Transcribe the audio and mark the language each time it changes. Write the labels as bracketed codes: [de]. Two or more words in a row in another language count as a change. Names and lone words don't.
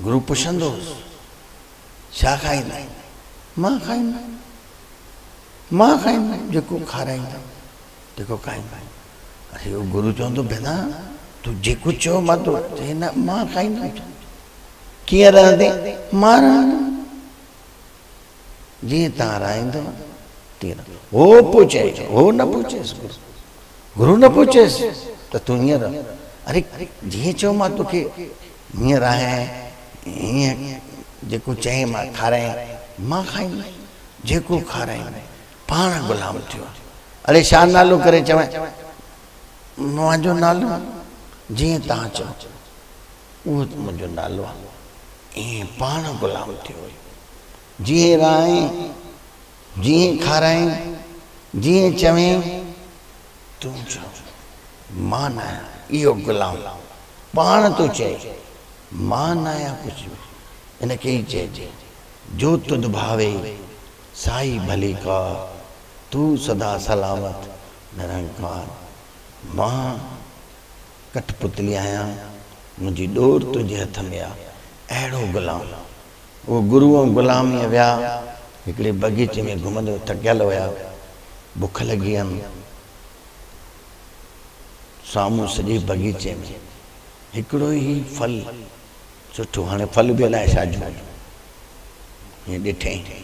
[sd] गुरु पुछंदोसि छा खाईंदा? मां खाईंदा, मां खाईंदा, जेको खाराईंदा, जेको खाईंदा। अरे वो गुरु चवंदो भेदा तूं जेको चओ मां तो न, मां खाईंदा। कीअं रहंदे? मां रहंदुमि जीअं तव्हां रहंदव तीअं। हो पूछे, हो न पूछेसि, गुरु न पूछेसि त तूं हीअं रह। अरे जीअं चओ मां तोखे हीअं रहे हीअं जेको चई मां खारायां मां खाईंदुमि, जेको खाराई पाण गुलाम थियो। अरे छा नालो करे चवां, मुंहिंजो नालो जीअं तव्हां चओ उहो मुंहिंजो नालो आहे। ईअं पाण गुलाम थियो, जीअं रहां जीअं खाराई जीअं चवें तूं चओ, मां न आहियां इहो गुलाम, पाण तो चए मां न आहियां कुझु बि। इनखे ई चइजे [pa] ਜੋ ਤੁਧੁ ਭਾਵੈ ਸਾਈ ਭਲੀ ਕਾ, ਤੂ ਸਦਾ ਸਲਾਮਤਿ ਨਿਰੰਕਾਰ। [sd] मां कठपुतली आहियां, मुंहिंजी डोर तुंहिंजे हथ में आहे। अहिड़ो गुलाम उहो गुरू गुलामीअ विया हिकिड़े बगीचे में घुमंदे थकियल हुया, बुख लगी हुयनि। साम्हूं सॼे बगीचे में हिकिड़ो ई फल सुठो, हाणे फल बि अलाए छाजो हीअं ॾिठई।